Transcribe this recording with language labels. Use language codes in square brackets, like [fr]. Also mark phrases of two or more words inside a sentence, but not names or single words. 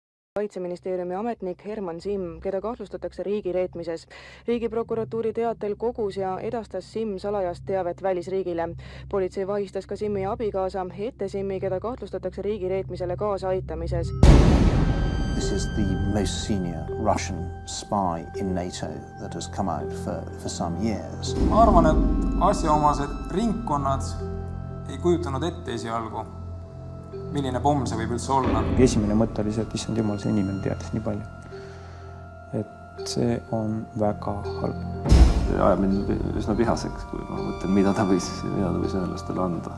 [et] kaitseministeeriumi ametnik Herman Simm, keda kahtlustatakse riigireetmises. Riigiprokuratuuri teatel kogus ja edastas Simm salajast teavet välisriigile. Politsei vahistas ka Simmi abikaasa Simmi, keda kahtlustatakse riigireetmisele kaasaaitamises. [en] This is the most senior Russian spy in NATO that has come out for some years. [et] Ma arvan, et asjaomased ringkonnad ei kujutanud ette esialgu, milline pomm see võib üldse olla. Esimene mõte oli see, et issand jumal, see inimene teadis nii palju. Et see on väga halb. Ajab mind üsna vihaseks, kui ma mõtlen, mida ta võis venelastele anda.